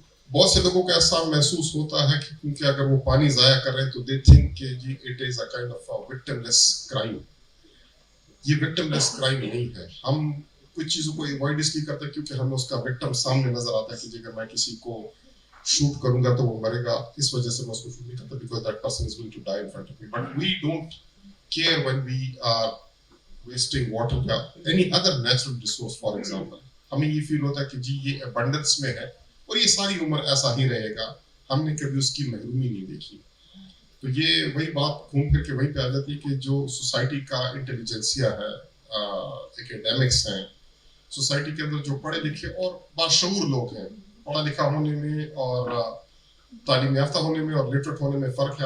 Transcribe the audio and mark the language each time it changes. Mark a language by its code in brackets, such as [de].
[ur] بہت سے لوگوں کو ایسا محسوس ہوتا ہے کہ کیونکہ اگر وہ پانی ضائع کر رہے ہیں تو [en] they think [ur] کہ جی [en] It is a kind of victimless crime. [ur] یہ وکٹم لیس کرائم نہیں ہے. ہم کچھ چیزوں کو ایوائڈ اس لیے کرتے ہیں کیونکہ ہمیں اس کا وکٹم سامنے نظر آتا ہے کہ جی اگر میں کسی کو شوٹ کروں گا تو وہ مرے گا, اس وجہ سے میں اس کو شوٹ نہیں کرتا [en] because that person is going to die in front of me. But we don't care when we are wasting water یا any other natural resource for example. [ur] ہمیں یہ فیل ہوتا ہے کہ جی یہ abundance میں ہے اور یہ ساری عمر ایسا ہی رہے گا, ہم نے کبھی اس کی محرومی نہیں دیکھی. تو یہ وہی بات گھوم پھر کے وہیں پہ آ جاتی ہے کہ جو سوسائٹی کا انٹیلیجنسیا ہے, ایکیڈیمکس ہیں, سوسائٹی کے اندر جو پڑھے لکھے اور باشعور لوگ ہیں, پڑھا لکھا ہونے میں اور تعلیم یافتہ ہونے میں اور لٹریٹ ہونے میں فرق ہے.